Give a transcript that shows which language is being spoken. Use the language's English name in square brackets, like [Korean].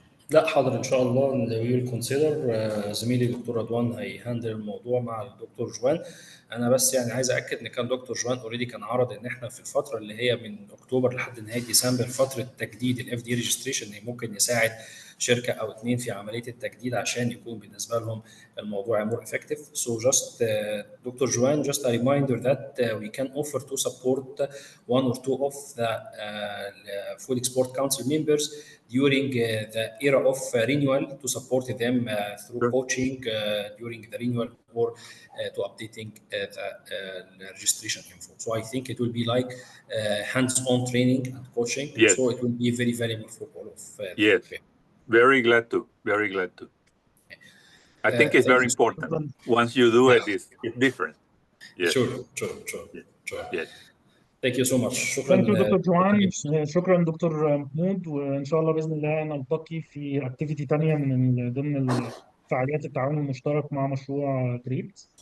[Arabic] لا حاضر ان شاء الله، [English] Will consider. [Arabic] زميلي دكتور رضوان هيهندل الموضوع مع الدكتور جوان. انا بس يعني عايز اكد ان كان دكتور جوان اوريدي كان عرض ان احنا في الفتره اللي هي من اكتوبر لحد نهايه ديسمبر فتره تجديد الاف دي ريجستريشن ممكن يساعد شركه او اثنين في عمليه التجديد عشان يكون بالنسبه لهم الموضوع [English] more effective. So just Dr. Joan, just a reminder that we can offer to support one or two of the Food Export Council members during the era of renewal to support them through coaching during the renewal or to updating the registration info. So I think it will be like hands-on training and coaching. Yes. So it will be very valuable for all of yes. Very glad to. I think it's very important. Once you do it, it's different. Yes. Sure. Yes. Thank you so much. [Arabic] شكرا. [English] Thank you [Arabic] دكتور جوان، شكرا دكتور محمود، وان شاء الله باذن الله نلتقي في اكتيفيتي ثانيه من ضمن فعاليات التعاون المشترك مع مشروع تريد.